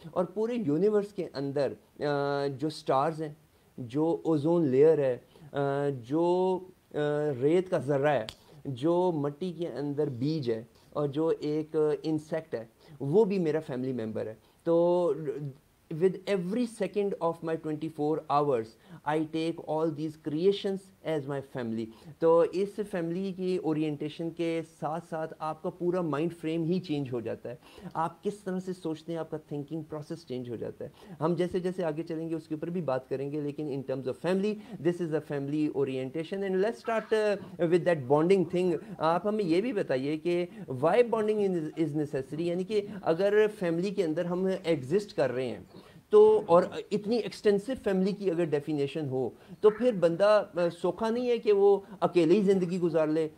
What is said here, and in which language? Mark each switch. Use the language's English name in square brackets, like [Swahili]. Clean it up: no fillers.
[Hindi] और पूरे यूनिवर्स के अंदर जो स्टार्स हैं, जो ओजोन लेयर है, जो रेत का ज़र्रा है, जो मट्टी के अंदर बीज है, और जो एक इंसेक्ट है, वो भी मेरा फैमिली मेम्बर है। तो [English] with every second of my 24 hours I take all these creations as my family. [Hindi] तो इस फैमिली की ओरिएंटेशन के साथ साथ आपका पूरा माइंड फ्रेम ही चेंज हो जाता है, आप किस तरह से सोचते हैं, आपका थिंकिंग प्रोसेस चेंज हो जाता है. हम जैसे जैसे आगे चलेंगे उसके ऊपर भी बात करेंगे, लेकिन [English] In terms of family this is a family orientation. And let's start with that bonding thing. [Hindi] आप हमें ये भी बताइए कि [English] why bonding is necessary, [Hindi] यानी कि अगर फैमिली के अंदर हम एग्जिस्ट कर रहे हैं तो, और इतनी एक्सटेंसिव फैमिली की अगर डेफिनेशन हो, तो फिर बंदा सोखा नहीं है कि वो अकेले ही ज़िंदगी गुजार ले.